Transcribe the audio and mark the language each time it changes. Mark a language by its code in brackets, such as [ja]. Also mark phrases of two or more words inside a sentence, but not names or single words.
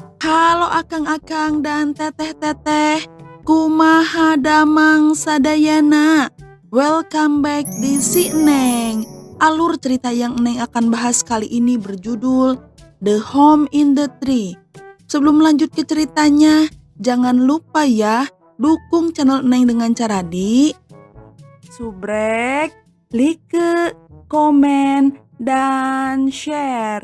[su] Halo akang-akang dan teteh-teteh, kumaha damang sadayana. [en] Welcome back di Si Neng. [id] Alur cerita yang Neng akan bahas kali ini berjudul The Home in the Tree. Sebelum lanjut ke ceritanya, jangan lupa ya, dukung channel Neng dengan cara subrek, like, komen, dan share.